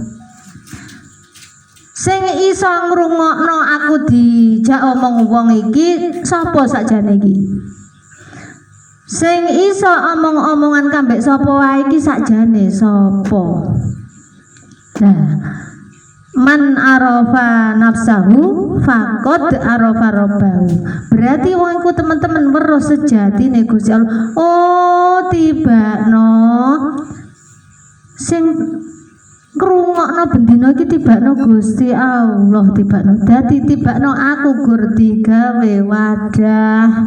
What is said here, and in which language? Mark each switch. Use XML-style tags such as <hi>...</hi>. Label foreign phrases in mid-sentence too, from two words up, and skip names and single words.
<jv>Sing iso ngrungokno aku dijak omong wong iki sapa sakjane iki? Sing iso omong-omongan kambek sapa wae iki sakjane sapa? Nah,</jv> <ar>من عرف نفسه فقد عرف ربه.</ar> <jv>Berarti wong iku teman-teman weruh sejatine Gusti Allah. Oh, tibano sing krungokno bendina iki tibakno Gusti Allah, tibakno dadi tibakno aku gur digawe wadah.</jv>